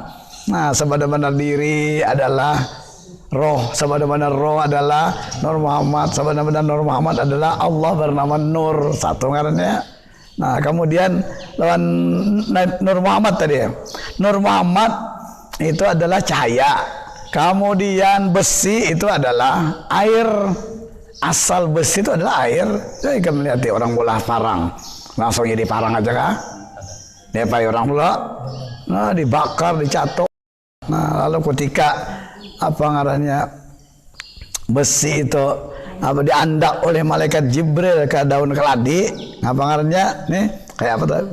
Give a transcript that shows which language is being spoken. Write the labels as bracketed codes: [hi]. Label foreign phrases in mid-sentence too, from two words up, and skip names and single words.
[id] Nah, sebenar-benar diri adalah roh, sebenar-benar roh adalah Nur Muhammad, sebenar-benar Nur Muhammad adalah Allah bernama Nur, satu ngarannya. [bjn] Nah, kemudian lawan Nur Muhammad tadi. [id] Nur Muhammad itu adalah cahaya. Kemudian besi itu adalah air. Asal besi itu adalah air. [bjn] Saya kan melihat orang bola parang, langsung jadi parang aja kah? Dia pakai orang bola, nah dibakar, dicatok. Nah, lalu ketika apa ngarannya besi itu apa diandak oleh malaikat Jibril ke daun keladi, apa ngarannya nih kayak apa tuh?